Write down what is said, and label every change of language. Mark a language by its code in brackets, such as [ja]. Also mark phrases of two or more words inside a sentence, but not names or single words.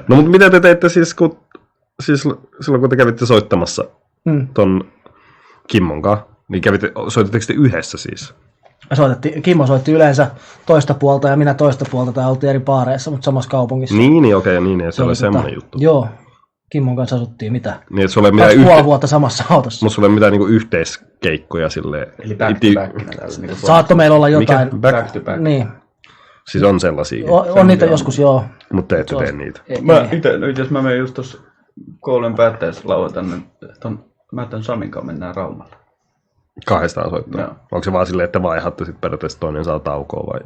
[fi] No mutta mitä te teitte siis silloin kun te kävitte soittamassa ton Kimmon kanssa, niin soititteko te yhdessä siis? Kimmo soitti yleensä toista puolta ja minä toista puolta, tai oltiin eri baareissa, mutta samassa kaupungissa. Niin okei, niin, ja se oli semmoinen juttu. Joo, Kimmon kanssa asuttiin mitä? Niin, että sulla ei mitään 2,5 vuotta samassa autossa. mutta sulla ei mitään niinku yhteiskeikkoja silleen. Eli [en] back to back. [fi] Niin Saatto meillä olla jotain. Mikä? [en] back to back. [fi] Niin, Siis on sellaisia. on niitä joskus joo. Mutta te ette tee niitä. Nyt jos mä menen just tuossa koulun päättäessä lauantaina, niin mä tämän Samin kanssa mennään Raumalle. Kahdestaan soittaa. Joo. Onko se vaan silleen, että vaihatte sitten periaatteessa toinen saa taukoa vai?